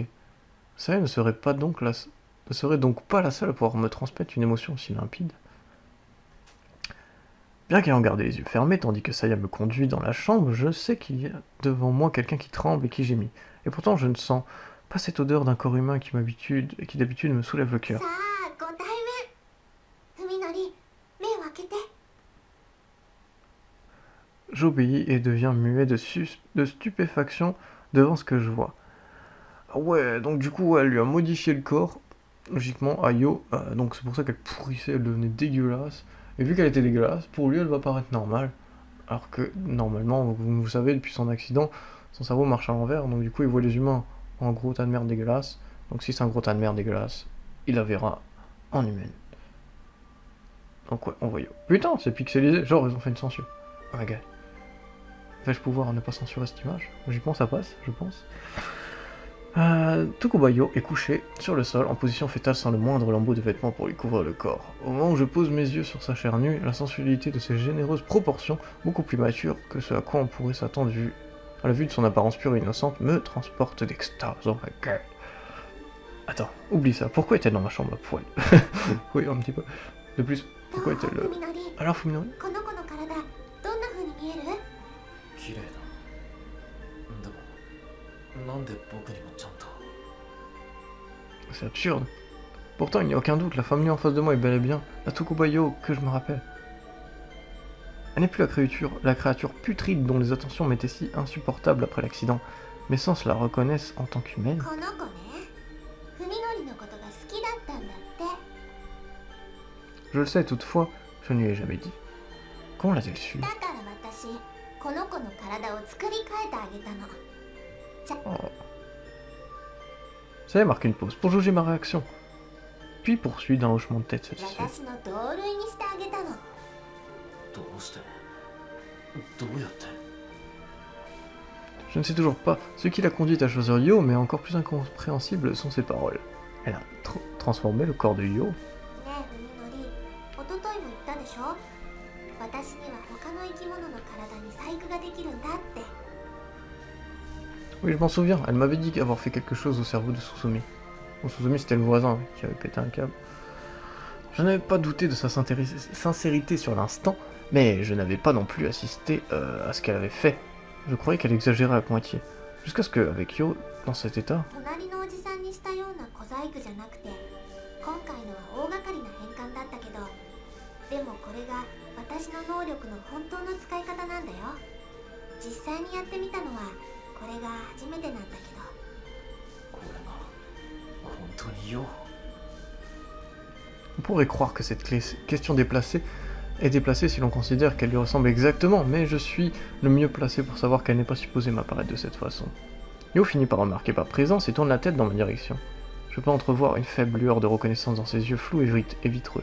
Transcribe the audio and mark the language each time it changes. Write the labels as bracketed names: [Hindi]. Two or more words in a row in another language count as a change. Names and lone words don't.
[French] Saya ne serait donc pas la seule à pouvoir me transmettre une émotion si limpide. Bien qu'ayant gardé les yeux fermés, tandis que Saya me conduit dans la chambre, je sais qu'il y a devant moi quelqu'un qui tremble et qui gémit. Et pourtant, je ne sens pas cette odeur d'un corps humain qui d'habitude me soulève le cœur. [Japanese] さあ、ご対面。文則、目を開けて。 [French] J'obéis et deviens muet de stupéfaction devant ce que je vois. Ah ouais, donc du coup, elle lui a modifié le corps, logiquement, à Yo. Donc c'est pour ça qu'elle pourrissait, elle devenait dégueulasse. Et vu qu'elle était dégueulasse, pour lui, elle va paraître normale. Alors que, normalement, vous savez, depuis son accident, son cerveau marche à l'envers. Donc du coup, il voit les humains en gros tas de merde dégueulasse. Donc si c'est un gros tas de merde dégueulasse, il la verra en humaine. Donc ouais, on voit Yo. Putain, c'est pixelisé. Genre, ils ont fait une censure. [English] Oh my god. [French] Vais-je pouvoir ne pas censurer cette image? Logiquement, ça passe, je pense. Tokubayo est couché sur le sol en position fétale sans le moindre lambeau de vêtements pour lui couvrir le corps. Au moment où je pose mes yeux sur sa chair nue, la sensualité de ses généreuses proportions, beaucoup plus matures que ce à quoi on pourrait s'attendre à la vue de son apparence pure et innocente, me transporte d'extase. [English] Oh my god. [French] Attends, oublie ça. Pourquoi est-elle dans ma chambre à poil? Oui, un petit peu. De plus, pourquoi est-elle... [Japanese] 文則、 [French] Alors, Fuminori? [Japanese] この子の体、どんな風に見える？綺麗だ。でも、なんで僕にもちゃんと。 [French] C'est absurde. Pourtant, il n'y a aucun doute, la femme nue en face de moi est bel et bien la Tokubayo que je me rappelle. Elle n'est plus la créature putride dont les attentions m'étaient si insupportables après l'accident. Mes sens la reconnaissent en tant qu'humaine. [Japanese] この子ね、文則のことが好きだったんだって。 [French] Je le sais toutefois, je ne lui ai jamais dit. Comment l'a-t-elle su? [Japanese] だから私、この子の体を作り変えてあげたの。じゃ、 Oh. [French] Ça marque une pause pour jauger ma réaction. Puis poursuit d'un hochement de tête satisfait. [Japanese] 私の同類にしてあげたの。どうしてどうやって。 [French] Je ne sais toujours pas ce qui l'a conduite à choisir Yo, mais encore plus incompréhensibles sont ses paroles. Elle a transformé le corps de Yo. [Japanese] ねえ文則、おとといも言ったでしょ。私には他の生き物の体に細工ができるんだって。 [French] Oui, je m'en souviens, elle m'avait dit avoir fait quelque chose au cerveau de Susumi. Bon, Susumi, c'était le voisin qui avait pété un câble. Je n'avais pas douté de sa sincérité sur l'instant, mais je n'avais pas non plus assisté à ce qu'elle avait fait. Je croyais qu'elle exagérait à moitié. Jusqu'à ce qu'avec Yo, dans cet état, [Japanese] 隣のおじさんにしたような小細工じゃなくて、今回のは大掛かりな変換だったけど、でもこれが私の能力の本当の使い方なんだよ。実際にやってみたのはこれが初めてなんだけど。これが本当によ。 [French] on pourrait croire que cette question déplacée est déplacée si l'on considère qu'elle lui ressemble exactement, mais je suis le mieux placé pour savoir qu'elle n'est pas supposée m'apparaître de cette façon. Yo finit par remarquer ma présence et tourne la tête dans ma direction. Je peux entrevoir une faible lueur de reconnaissance dans ses yeux flous et vitreux.